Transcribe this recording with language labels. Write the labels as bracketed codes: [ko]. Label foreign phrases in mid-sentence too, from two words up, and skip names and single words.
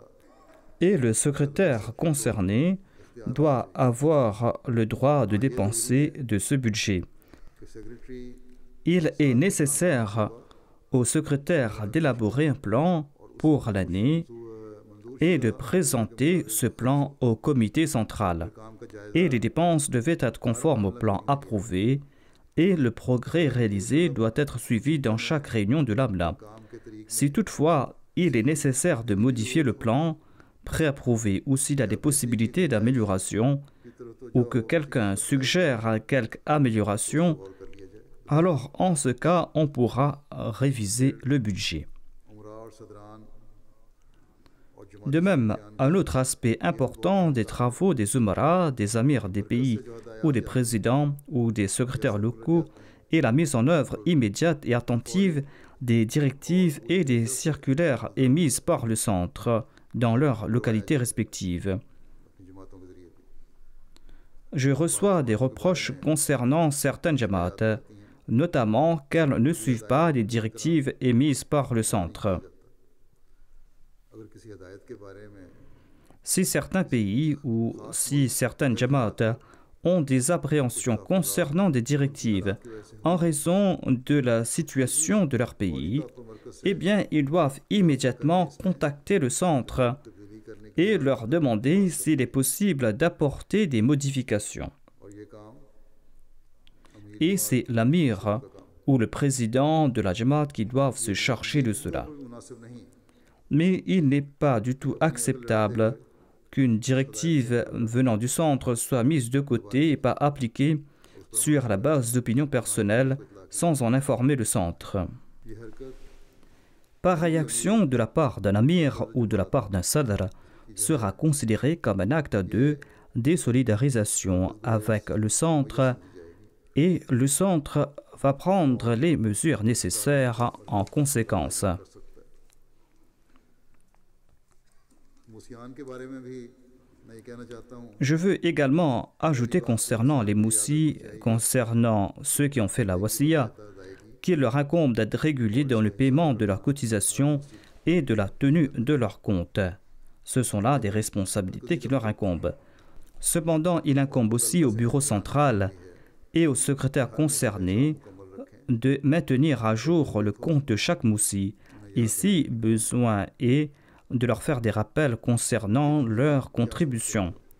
[fr] Et le secrétaire concerné doit avoir le droit de dépenser de ce budget. [ur] کہ سیکرٹری [fr] Il est nécessaire au secrétaire d'élaborer un plan pour l'année [ur] मंजूर [fr] et de présenter ce plan au comité central. [ur] کام کا جائزہ [fr] Et les dépenses devaient être conformes au plan approuvé et le progrès réalisé doit être suivi dans chaque réunion de l'AMLA. [ur] کام کے طریقے [fr] Si toutefois il est nécessaire de modifier le plan préapprouvé ou s'il y a des possibilités d'amélioration [ur] کی طرف تو [fr] ou que quelqu'un suggère quelque amélioration, [ur] غور کر لیا جائے [fr] alors en ce cas on pourra réviser le budget. [ur] امراء اور صدران اور [fr] De même, un autre aspect important des travaux des Umaras, des amirs des pays ou des présidents ou des secrétaires locaux est la mise en œuvre immédiate et attentive des directives et des circulaires émises par le centre dans leurs localités respectives. [ur] اپنی جماعتوں کے ذریعے بھی [fr] Je reçois des reproches concernant certaines jamaats, notamment qu'elles ne suivent pas les directives émises par le centre. [ur] اگر کسی ہدایت کے بارے میں [fr] Si certains pays ou si certaines jamaats ont des appréhensions concernant des directives en raison de la situation de leur pays, [ur] تو مرکز سے [fr] eh bien, ils doivent immédiatement contacter le centre et leur demander s'il est possible d'apporter des modifications. [ur] اور یہ کام امیر [fr] Et c'est l'amir ou le président de la Jamaat qui doivent se charger de cela. [ur] کوئی مناسب نہیں [fr] Mais il n'est pas du tout acceptable qu'une directive venant du centre soit mise de côté et pas appliquée sur la base d'opinions personnelles sans en informer le centre. [ur] یہ حرکت [fr] Pareille action de la part d'un amir ou de la part d'un sadr sera considérée comme un acte de désolidarisation avec le centre et le centre va prendre les mesures nécessaires en conséquence. [ur] کر سکتا ہے موصیان کے بارے میں بھی میں یہ کہنا چاہتا ہوں [fr] Je veux également ajouter concernant les moussis, concernant ceux qui ont fait la wasiya, qu'il leur incombe d'être réguliers dans le paiement de leurs cotisations et de la tenue de leurs comptes. Ce sont là des responsabilités qui leur incombent. Cependant, il incombe aussi au bureau central et aux secrétaires concernés de maintenir à jour le compte de chaque moussi et si besoin est de leur faire des rappels concernant leurs contributions.